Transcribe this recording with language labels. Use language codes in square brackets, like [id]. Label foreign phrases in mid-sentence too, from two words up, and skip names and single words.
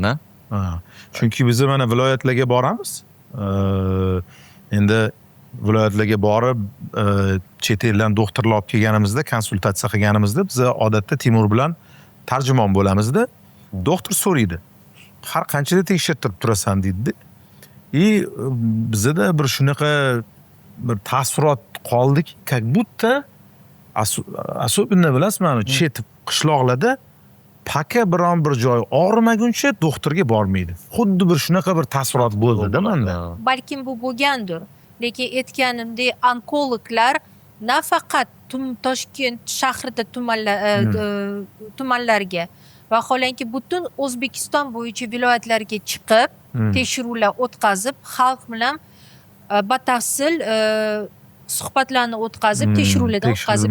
[uz] Chunki biz mana viloyatlarga boramiz. Endi viloyatlarga borib chet eldan doktorlar olib kelganimizda, konsultatsiya qilganimizda biz odatda Timur bilan tarjimon bo'lamizda. Doktor so'raydi. Har qanchada tekshirtirib turasan deydi. Bizda bir shunaqa bir taassurot qoldiki, [ru] как будто особенно [uz] bilasizmi, chet qishloqlarda paka biron bir joy og'rimaguncha doktorga bormaydi. Xuddi bir shunaqa bir taassurot bo'ldi-da menda. Balkim bu bo'lgandir. Lekin aytganimdek, onkologlar nafaqat Toshkent shahrida tumanlarga vaholanki butun O'zbekiston bo'yicha viloyatlarga chiqib, tekshiruvlar o'tkazib, xalq bilan batafsil suhbatlarni o'tkazib, tekshiruvlardan o'tkazib